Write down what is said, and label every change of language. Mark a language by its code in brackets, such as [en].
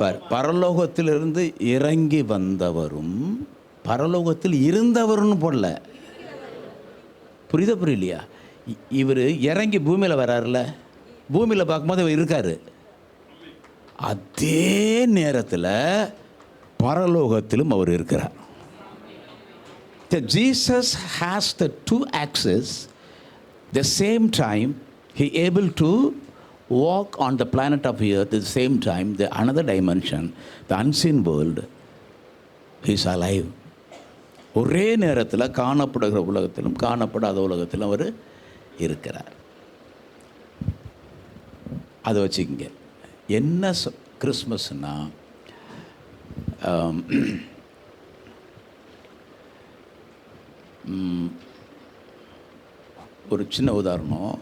[ta] பரலோகத்திலிருந்து இறங்கி வந்தவரும் பரலோகத்தில் இருந்தவருன்னு போடல. புரியலையா? இவர் இறங்கி பூமியில் வராருல, பூமியில் பார்க்கும்போது அவர் இருக்கார். அதே நேரத்தில் பரலோகத்திலும் அவர் இருக்கிறார். [en] Jesus has the two axes. The same time he able to walk on the planet of earth. At the same time, the another dimension, the unseen world, he is alive. [ta] ஒரே நேரத்தில் காணப்படுகிற உலகத்திலும் காணப்படாத உலகத்திலும் அவர் இருக்கிறார். அதை வச்சுக்கங்க. என்ன கிறிஸ்மஸ்னா, ஒரு சின்ன உதாரணம்.